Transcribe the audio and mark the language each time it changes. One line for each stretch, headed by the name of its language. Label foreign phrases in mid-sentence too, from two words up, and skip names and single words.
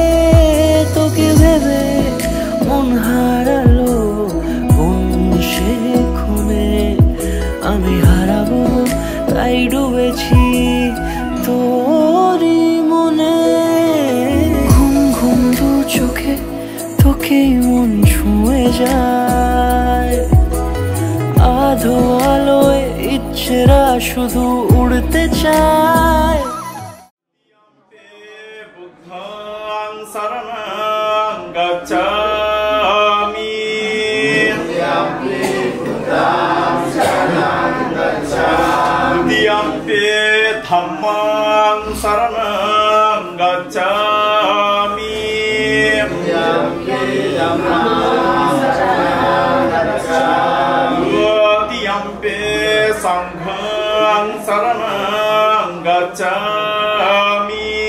Bangla: তোকে ভেবে মন হারালো কোন সে ক্ষণে, আমি হারাবো তাই ডুবে পড়েছি তোরই মনে। ঘুম ঘুম দু চোখে তোকেই মন ছুঁয়ে যায়, আধো আলোয় ইচ্ছেরা শুধু উড়তে চায়।
Pali: বুদ্ধং শরণং গচ্ছামি, দ্বিতীয়ম্পি ধাম্মং শরণং গচ্ছামি, তৃতীয়ম্পি সংঘং শরণং গচ্ছামি।